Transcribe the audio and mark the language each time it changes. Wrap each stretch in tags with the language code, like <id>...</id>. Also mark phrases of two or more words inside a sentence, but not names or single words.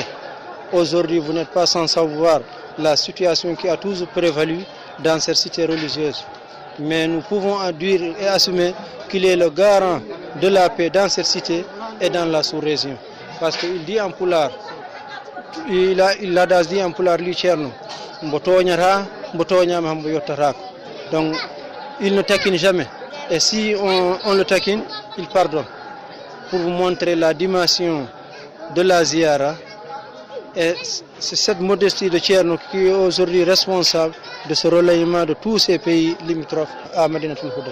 <fr>Aujourd'hui, vous n'êtes pas sans savoir la situation qui a toujours prévalu dans cette cité religieuse. Mais nous pouvons dire et assumer qu'il est le garant de la paix dans cette cité et dans la sous-région. Parce qu'il dit en pulaar, il a dit en pulaar li Thierno,</fr> <ff>mbo toñata, mbo toñama mbo yottatako.</ff> <fr>Donc il ne taquine jamais. Et si on le taquine, il pardonne. Pour vous montrer la dimension de la Ziara, et c'est cette modestie de Thierno qui est aujourd'hui responsable de ce relayement de tous ces pays limitrophes à Madinatul Huda.</fr>